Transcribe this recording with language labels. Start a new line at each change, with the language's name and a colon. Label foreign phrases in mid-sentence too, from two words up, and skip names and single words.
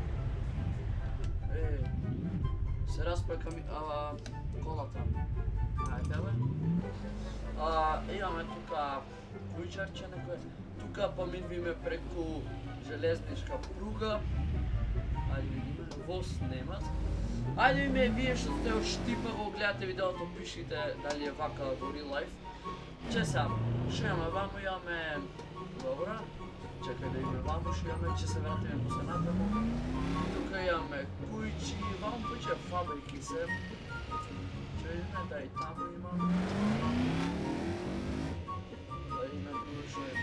Macedonian: Се распека ми колата. Ајде бе. Имаме тука кујчарче некој. Тука поминуваме преку железничка пруга. Ајде видиме, воз немат. Ајде име вие што сте од Штипа го гледате видеото, пишите дали е вака во
English: real life.
Macedonian: Че сега, што имаме ваму, имаме... Добра. Чекај да имаме ваму, што имаме, че се вратиме после натаму. Тука имаме кујчи, ваму поќе фабрики се. Че видиме да и таму има. Да има друго што е.